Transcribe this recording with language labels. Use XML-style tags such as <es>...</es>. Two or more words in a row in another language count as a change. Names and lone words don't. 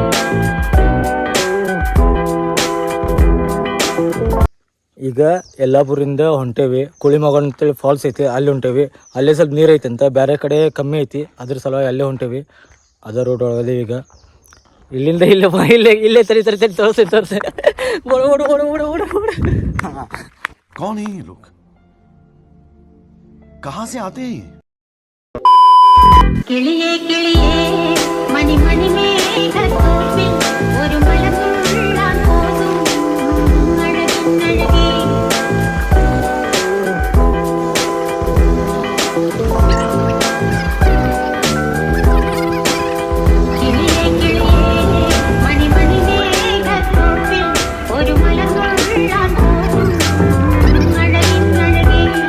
<kn>ಈಗ ಯಲ್ಲಾಪುರಿಂದ ಹೊಂಟೇವಿ. ಕುಳಿಮಗನ್ ಅಂತೇಳಿ ಫಾಲ್ಸ್ ಐತಿ, ಅಲ್ಲಿ ಹೊಂಟೇವಿ. ಅಲ್ಲೇ ಸ್ವಲ್ಪ ನೀರು ಐತಿ ಅಂತ, ಬೇರೆ ಕಡೆ ಕಮ್ಮಿ ಐತಿ, ಅದ್ರ ಸಲುವಾಗಿ ಅಲ್ಲೇ ಹೊಂಟೇವಿ. ಅದ ರೋಡ್ ಒಳಗದೆ ಈಗ. ಇಲ್ಲಿಂದ ಇಲ್ಲೇ ತರಿ ತೋರಿಸಿ</kn> <hi>कौन है ये लोग? कहां से आते हैं?</hi> <ml>കിളിയേ കിളിയേ മണി മണി മേഘത്തോപ്പിൽ ഒരു മലമുള്ളാൻ പോകും അഴകിന്നഴകി. കിളിയേ കിളിയേ മണി മണി മേഘത്തോപ്പിൽ ഒരു മലമുള്ളാൻ പോകും അഴകിന്നഴകി.</ml>